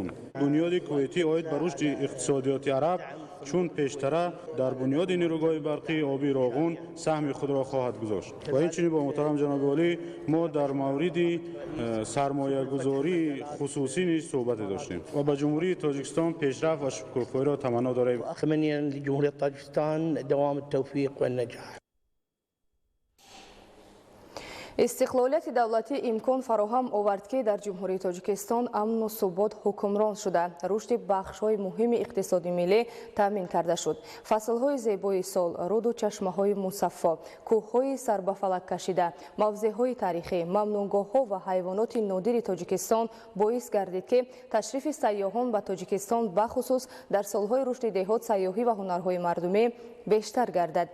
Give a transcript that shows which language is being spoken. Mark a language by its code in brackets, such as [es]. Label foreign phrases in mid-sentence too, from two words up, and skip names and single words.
[tg] Бунёди кувейтӣ оид ба рушди иқтисодиёти араб чун пештара дар бунёди нирӯгоҳи барқии обии Роғун саҳми худро хоҳад гузошт. Ва инчунин бо муҳтарам ҷаноби олӣ мо дар мавриди сармоягузории хусусӣ низ суҳбате доштем ва ба ҷумҳурии Тоҷикистон пешрафт ва шукрхоҳиро таманно дорем. [ar] لجمهورية طاجكستان دوام التوفيق والنجاح. [tg] истиқлолияти давлатӣ имкон фароҳам овард, ки дар ҷумҳурии Тоҷикистон амну субот ҳукмрон шуда, рушди бахшҳои муҳими иқтисоди миллӣ таъмин карда шуд. Фаслҳои зебои сол, руду чашмаҳои мусаффо, кӯҳҳои сарбафалак кашида, мавзеъҳои таърихӣ, мамнуъгоҳҳо ва ҳайвоноти нодири Тоҷикистон боис гардид, ки ташрифи сайёҳон ба Тоҷикистон бахусус дар солҳои рушди деҳот, сайёҳӣ ва ҳунарҳои мардумӣ бештар гардад.